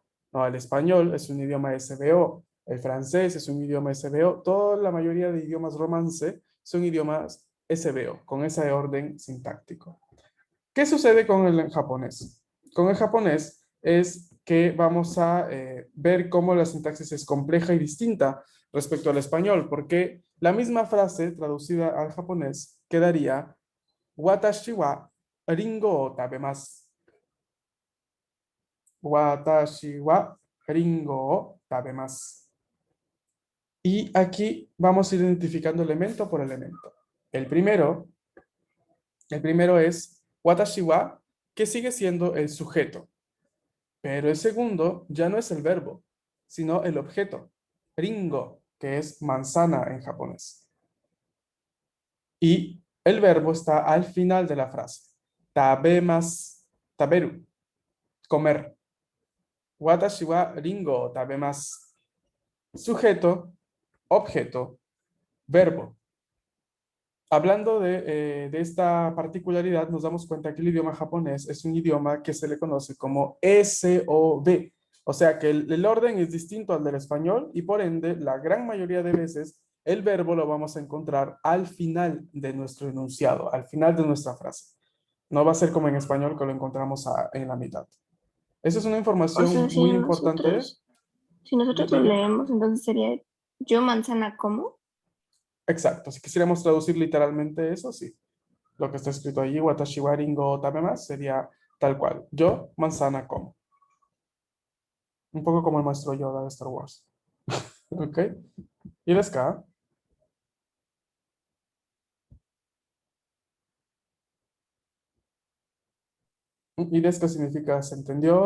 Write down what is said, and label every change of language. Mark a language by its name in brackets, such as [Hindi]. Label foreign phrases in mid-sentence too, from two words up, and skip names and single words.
[Spanish] No, el español es un idioma SVO, el francés es un idioma SVO, toda la mayoría de idiomas romance son idiomas SVO, con ese orden sintáctico. ¿Qué sucede con el japonés? Con el japonés es que vamos a ver cómo la sintaxis es compleja y distinta respecto al español, porque la misma frase traducida al japonés quedaría: [Japanese] 私はりんごを食べます. 私はりんごを食べます. [Spanish] Y aquí vamos identificando elemento por elemento. El primero es [Japanese] 私は, [Spanish] que sigue siendo el sujeto. Pero el segundo ya no es el verbo, sino el objeto, ringo, que es manzana en japonés. Y el verbo está al final de la frase. [Japanese] 食べます、食べる, comer. 私はりんごを食べます. [Spanish] Sujeto, objeto, verbo. Hablando de esta particularidad, nos damos cuenta que el idioma japonés es un idioma que se le conoce como SOV. O sea que el orden es distinto al del español, y por ende, la gran mayoría de veces, el verbo lo vamos a encontrar al final de nuestro enunciado, al final de nuestra frase. No va a ser como en español, que lo encontramos en la mitad. Esa es una O información sea, muy importante. si nosotros lo leemos, entonces sería yo manzana como. Exacto. Si quisiéramos traducir literalmente eso, sí. Lo que está escrito allí, [Japanese] 私はりんご食べます, [Spanish] sería tal cual: yo manzana como. Un poco como el maestro Yoda de Star Wars. ¿Ok? ¿Y el ska? ¿Y de esto significa se entendió?